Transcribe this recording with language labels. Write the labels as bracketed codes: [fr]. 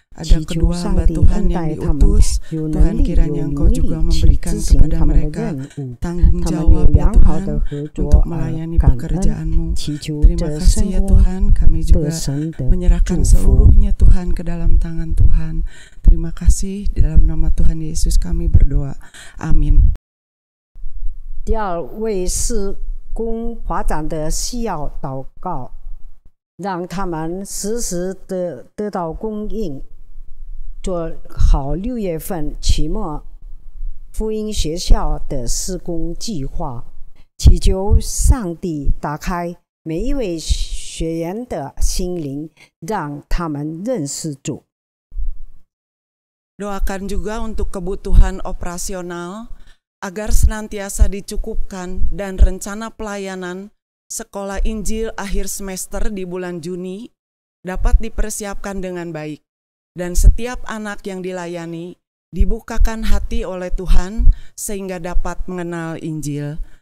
[id] Ada kedua hamba Tuhan yang diutus. Tuhan kiranya Engkau juga memberikan kepada mereka tanggung jawab ya Tuhan untuk melayani pekerjaan-Mu. Terima kasih ya Tuhan, kami juga menyerahkan seluruhnya Tuhan ke dalam tangan Tuhan. Terima kasih, di dalam nama Tuhan Yesus kami berdoa. Amin. [zh] 第二位是供华长的需要祷告，让他们时时得到供应，做好6月份期末福音学校的施工计划，祈求上帝打开每一位学员的心灵，让他们认识主。 [id] Doakan juga untuk kebutuhan operasional agar senantiasa dicukupkan dan rencana pelayanan Sekolah Injil akhir semester di bulan Juni dapat dipersiapkan dengan baik, dan setiap anak yang dilayani dibukakan hati oleh Tuhan sehingga dapat mengenal Injil.